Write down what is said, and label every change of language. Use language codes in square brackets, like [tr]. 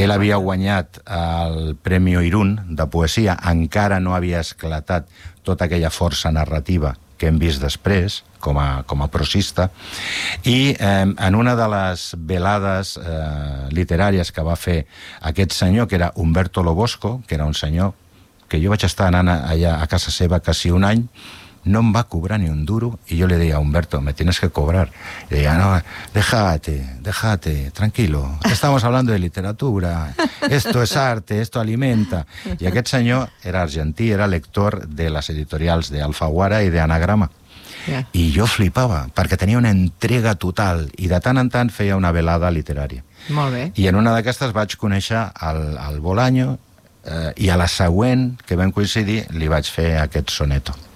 [ca] Ell havia guanyat el Premi Irún de poesia, encara no havia esclatat tota aquella força narrativa que hem vist després, com a prosista, i en una de les velades literàries que va fer aquest senyor, que era Humberto Lobosco, que era un senyor que jo vaig estar anant allà a casa seva quasi un any, no em va cobrar ni un duro, i jo li deia a Humberto, [es] me tienes que cobrar. [ca] I deia, [es] no, déjate, tranquilo, estamos hablando de literatura, esto es arte, esto alimenta. [ca] I aquest senyor era argentí, era lector de les editorials d'Alfaguara i d'Anagrama. I jo flipava, perquè tenia una entrega total, i de tant en tant feia una velada literària. Molt bé. I en una d'aquestes vaig conèixer el Bolaño, i a la següent que vam coincidir li vaig fer aquest soneto.